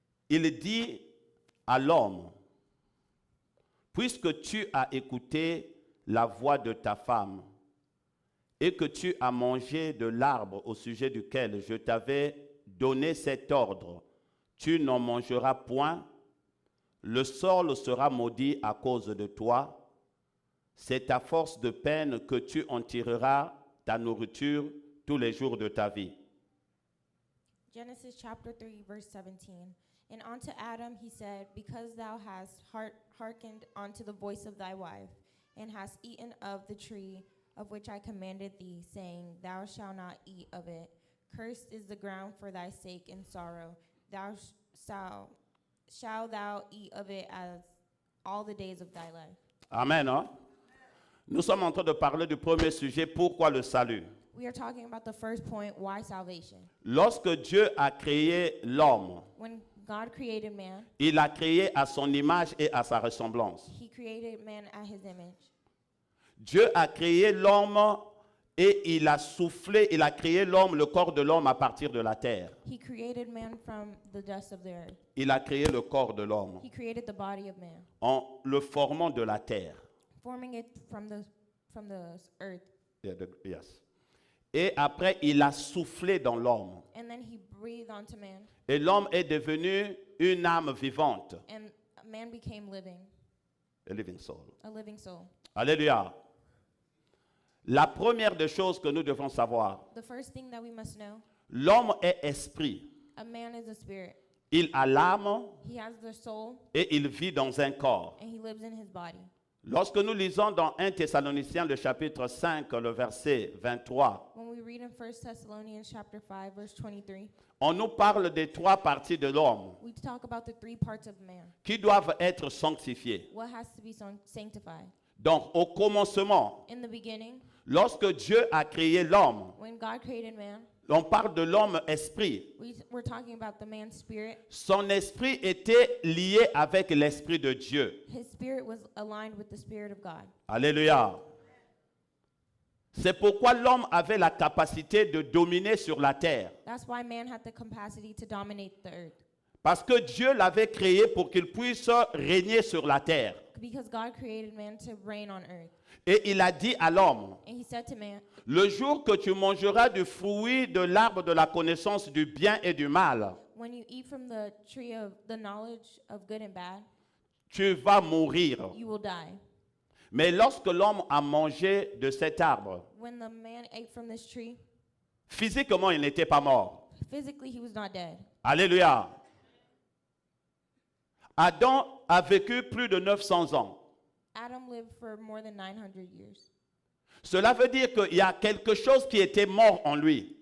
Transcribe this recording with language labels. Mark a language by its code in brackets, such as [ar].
[fr] Il dit à l'homme, puisque tu as écouté la voix de ta femme et que tu as mangé de l'arbre au sujet duquel je t'avais donné cet ordre, tu n'en mangeras point, le sol sera maudit à cause de toi, c'est à force de peine que tu en tireras ta nourriture tous les jours de ta vie. [en] Genesis chapter 3, verse 17. And unto Adam he said, because thou hast hearkened unto the voice of thy wife, and hast eaten of the tree of which I commanded thee, saying, thou shalt not eat of it. Cursed is the ground for thy sake in sorrow. Thou shalt thou eat of it as all the days of thy life. [fr] Amen. Hein? Nous sommes en train de parler du premier sujet, pourquoi le salut? [en] We are talking about the first point, why salvation? [fr] Lorsque Dieu a créé l'homme, [en] When God created man, [fr] il l'a créé à son image et à sa ressemblance. [en] he created man at his image. [fr] Dieu a créé l'homme et il a soufflé, il a créé l'homme, le corps de l'homme à partir de la terre. [en] He created man from the dust of the earth. [fr] Il a créé le corps de l'homme [en] He created the body of man, [fr] en le formant de la terre. [en] forming it from the earth. Yes. [fr] Et après, il a soufflé dans l'homme. [en] And then he breathed onto man, [fr] Et l'homme est devenu une âme vivante. [en] and man became living, A living soul. a living soul. [fr] Alléluia. La première des choses que nous devons savoir, [en] The first thing that we must know, [fr] l'homme est esprit. [en] a man is a spirit. [fr] Il a l'âme [en] He has the soul [fr] et il vit dans un corps. [en] and he lives in his body. [fr] Lorsque nous lisons dans 1 Thessaloniciens le chapitre 5, le verset 23, [en] When we read in 1 Thessalonians chapter 5, verse 23, [fr] on nous parle des trois parties de l'homme [en] we talk about the three parts of man. [fr] qui doivent être sanctifiées. [en] What has to be sanctified? [fr] Donc, au commencement, [en] In the beginning, [fr] lorsque Dieu a créé l'homme, [en] when God created man, [fr] on parle de l'homme esprit. [en] we're talking about the man's spirit. [fr] Son esprit était lié avec l'esprit de Dieu. [en] His spirit was aligned with the spirit of God. [fr] Alléluia. C'est pourquoi l'homme avait la capacité de dominer sur la terre. [en] That's why man had the capacity to dominate the earth. [fr] Parce que Dieu l'avait créé pour qu'il puisse régner sur la terre. [en] Because God created man to reign on earth. [fr] Et il a dit à l'homme, [en] And he said to man, [fr] le jour que tu mangeras du fruit de l'arbre de la connaissance du bien et du mal, [en] when you eat from the tree of the knowledge of good and bad, [fr] tu vas mourir. [en] you will die. [fr] Mais lorsque l'homme a mangé de cet arbre, [en] When the man ate from this tree, [fr] physiquement, il n'était pas mort. [en] physically he was not dead. [fr] Alléluia. Adam a vécu plus de 900 ans. [en] Adam lived for more than 900 years. [fr] Cela veut dire qu'il y a quelque chose qui était mort en lui.